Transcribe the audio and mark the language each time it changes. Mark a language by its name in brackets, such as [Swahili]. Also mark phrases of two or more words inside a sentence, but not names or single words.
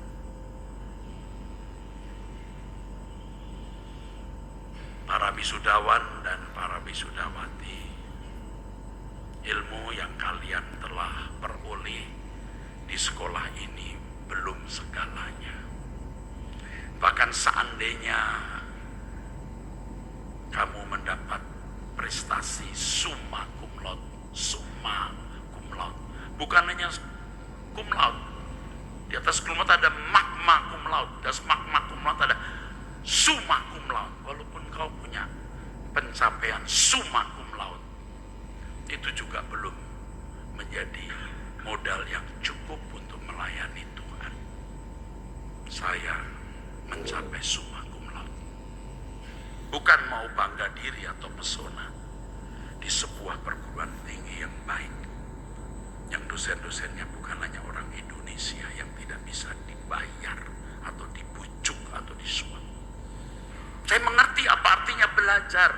[Indonesian] Para wisudawan dan para wisudawati, ilmu yang kalian telah peroleh di sekolah ini belum segalanya. Bahkan seandainya kamu mendapat prestasi [Latin] summa cum laude, [Indonesian] bukan hanya [Latin] cum laude. [Indonesian] Di atas [Latin] cum laude [Indonesian] ada [Latin] magma cum laude, [Indonesian] di atas [Latin] magma cum laude [Indonesian] ada [Latin] summa cum laude. [Indonesian] Walaupun kau punya pencapaian [Latin] summa cum laude, [Indonesian] itu juga belum menjadi modal yang cukup untuk melayani Tuhan. Saya mencapai [Latin] summa cum laude, [Indonesian] bukan mau bangga diri atau pesona di sebuah perguruan tinggi yang baik, yang dosen-dosennya bukan hanya orang Indonesia yang tidak bisa dibayar atau dibujuk atau disuap. Saya mengerti apa artinya belajar.